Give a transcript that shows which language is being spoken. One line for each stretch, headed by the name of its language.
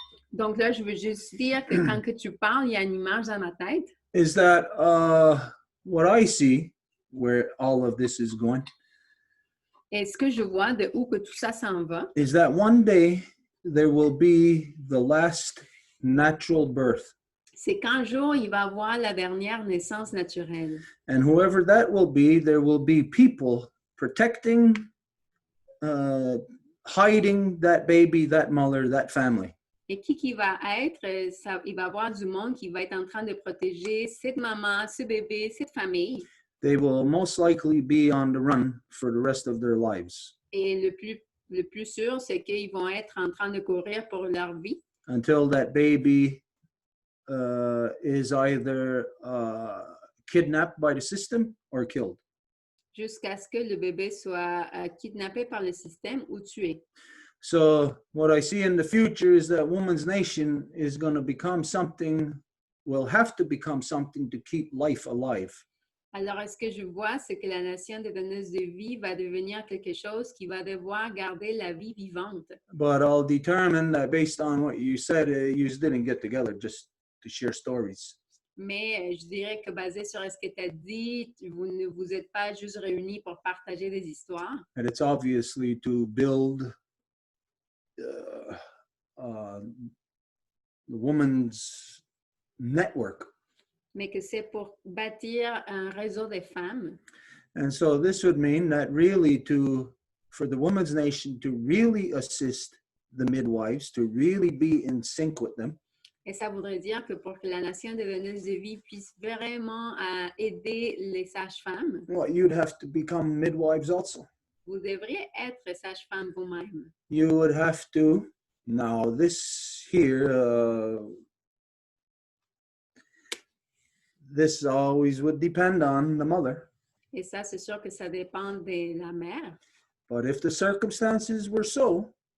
French: Donc là, je veux juste dire que quand que tu parles, il y a une image dans ma tête.
English: Is that what I see where all of this is going?
French: Et ce que je vois de où que tout ça s'en va,
English: Is that one day there will be the last natural birth.
French: c'est qu'un jour, il va y avoir la dernière naissance naturelle.
English: And whoever that will be, there will be people protecting, hiding that baby, that mother, that family.
French: Et qui va être, il va y avoir du monde qui va être en train de protéger cette maman, ce bébé, cette famille.
English: They will most likely be on the run for the rest of their lives.
French: Et le plus le plus sûr, c'est qu'ils vont être en train de courir pour leur vie
English: until that baby is either kidnapped by the system or killed.
French: jusqu'à ce que le bébé soit kidnappé par le système ou tué.
English: So what I see in the future is that woman's nation is going to become something, will have to become something to keep life alive.
French: Alors, ce que je vois, c'est que la nation des donneuses de vie va devenir quelque chose qui va devoir garder la vie vivante.
English: But I'll determine that based on what you said, you didn't get together just to share stories.
French: Mais je dirais que basé sur ce que tu as dit, vous ne vous êtes pas juste réunis pour partager des histoires.
English: And it's obviously to build the woman's network.
French: Mais que c'est pour bâtir un réseau de femmes.
English: And so this would mean that really for the woman's nation to really assist the midwives, to really be in sync with them.
French: Et ça voudrait dire que pour que la nation des donneuses de vie puisse vraiment aider les sages-femmes,
English: Well, you'd have to become midwives also.
French: vous devriez être sage-femme vous-même.
English: You would have to, now this here, this always would depend on the mother.
French: Et ça, c'est sûr que ça dépend de la mère.
English: But if the circumstances were so